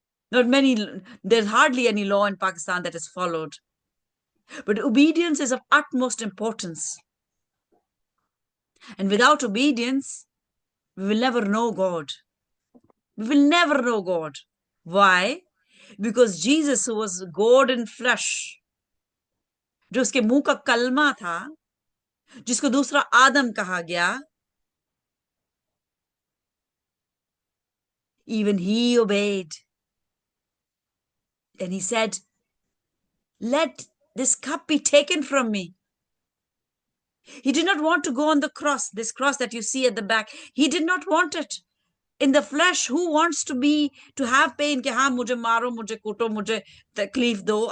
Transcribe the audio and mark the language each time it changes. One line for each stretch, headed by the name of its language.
English: There's hardly any law in Pakistan that is followed. But obedience is of utmost importance. And without obedience, we will never know God. We will never know God. Why? Because Jesus, who was God in flesh,
Hindi: जो उसके मुंह का कलमा था, जिसको दूसरा आदम कहा गया,
English: even he obeyed. And he said, let this cup be taken from me. He did not want to go on the cross, this cross that you see at the back. He did not want it. In the flesh, who wants to have pain?
Hindi: कि हाँ मुझे मारो, मुझे कूटो, मुझे तकलीफ दो.